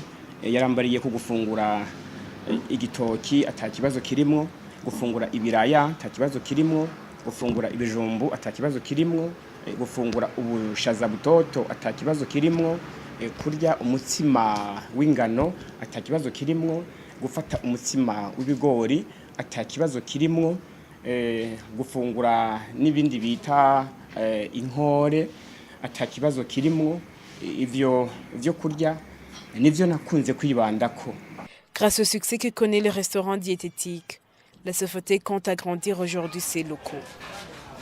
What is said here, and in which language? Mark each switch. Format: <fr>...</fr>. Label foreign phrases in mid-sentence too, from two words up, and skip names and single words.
<rn>Yarambariye ko gufungura igitoki atakibazo kirimo, gufungura ibiraya atakibazo kirimo, gufungura ibijumbu atakibazo kirimo, gufungura ubushaza butoto atakibazo kirimo, kurya umutsima w'ingano atakibazo kirimo, gufata umutsima w'ibigori atakibazo kirimo, gufungura n'ibindi bita inkore atakibazo kirimo. Ivyo kurya nivyo nakunze kwibandako.</rn> <fr>Grâce au succès que connaît le restaurant diététique, la Sofothèque compte agrandir aujourd'hui ses locaux.</fr>